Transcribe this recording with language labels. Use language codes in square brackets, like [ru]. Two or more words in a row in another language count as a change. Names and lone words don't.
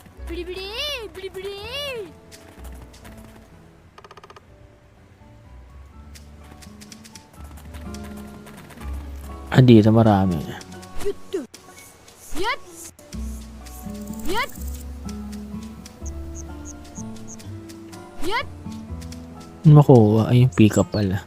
[tl] ブリブリブリブリ。 Ah, dito marami. よっと。よっ。よっ。よっ。 Makuha. Ay, yung [en] pick up [tl] pala.